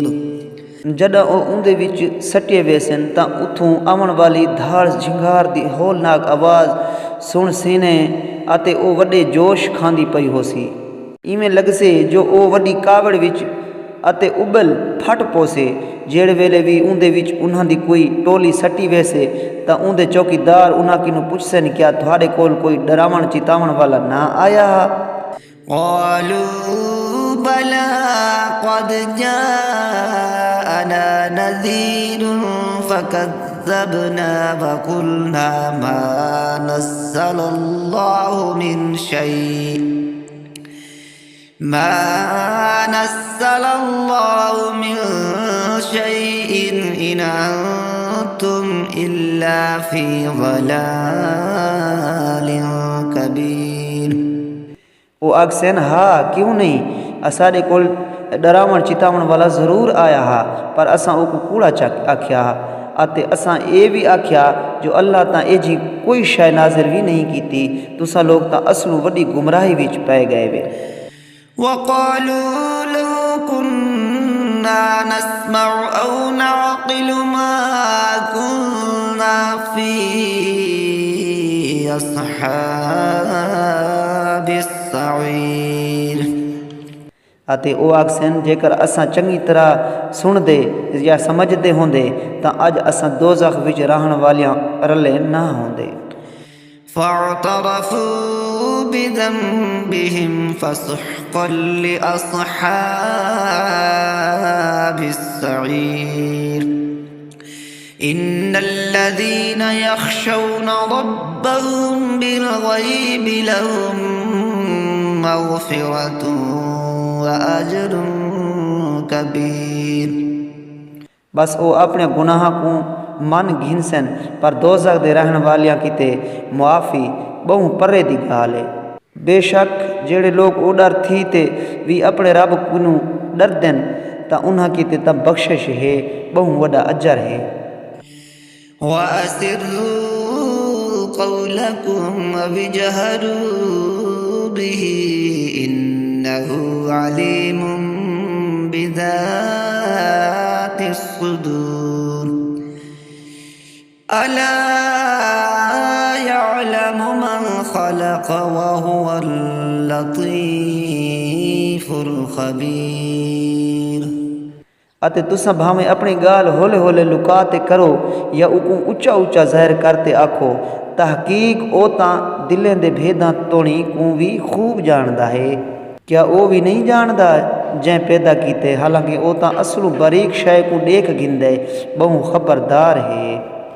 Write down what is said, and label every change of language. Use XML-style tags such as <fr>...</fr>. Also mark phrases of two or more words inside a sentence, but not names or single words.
<skr>جݙہیں او اوندے وچ سٹے ویسن تاں اتھوں آوݨ والی دھاڑ جھنگار دی ہولناک آواز سݨ سینے اتے او وݙے جوش کھاندی پئی ہوسی. ایویں لگسے جو او وݙی کاوڑ وچ اتے ابل پھٹ پوسے جیڑھے ویلے وی اوندے وچ انہاں دی کوئی ٹولی سٹی ویسے تاں اوندے چوکیدار انہاں کنوں پچھسن کیا تہاڈے کول کوئی ڈراوݨ چتاوݨ والا نہ آیا ہا.</skr> <ar>قالوا بلى قد جاءنا نذير فكذبنا وقلنا ما نزل الله من شيء ما نزل الله من شيء إن أنتم إلا في ضلال كبير.</ar> <skr>او آکھسن ہا کیوں نہیں اساڈے کول ڈراوݨ چتاوݨ والا ضرور آیا ہا پر اساں اوکوں کوڑا آکھیا ہا اتے اساں اے وی آکھیا جو اللہ تاں ایہ جی کوئی شے نازل وی نہیں کیتی، تُساں لوگ تاں اصلوں وڈی گمراہی وچ پئے گئے وے.</skr> <ar>وقالوا لو كنا نسمع أو نعقل ما كنا في أصحاب السعير।</ar> <skr>اتے او آکھسن جیکر اساں چنگی طرح سݨدے یا سمجھدے ہوندے تاں اج اساں دوزخ وچ رہݨ والیاں رلے نہ ہوندے.</skr> <ar>فاعترفوا بذنبهم فسحقا لأصحاب السعير إن الذين يخشون ربهم بالغيب لهم مغفرة وأجر كبير।</ar> <skr>بس او اپݨے گناہ کوں من گھنسن پر دوزخ دے رہݨ والیاں کیتے معافی بہوں پرے دی گال ہے. بے شک جیڑھے لوگ اوڈر تھی تے وی اپݨے رب کوں ڈردن تاں انہاں کیتے تاں بخشش ہے، بہوں وڈا اجر ہے.</skr> <ar>وأسروا قولكم وجهروا به إنه عليم بذات الصدور ألا يعلم من خلق وهو اللطيف الخبير।</ar> <skr>اتے تُساں بھاویں اپݨی گال ہولے ہولے لکاتے کرو یا اوکوں اچا اچا ظاہر کرتے آکھو، تحقیق او تاں دلیں دے بھیداں توڑی کوں وی خوب جاݨدا ہے. کیا او وی نہیں جاݨدا جئیں پیدا کیتے، حالانکہ او تاں اصلوں باریک شے کوں دیکھ گھندے بہوں خبردار ہے.</skr>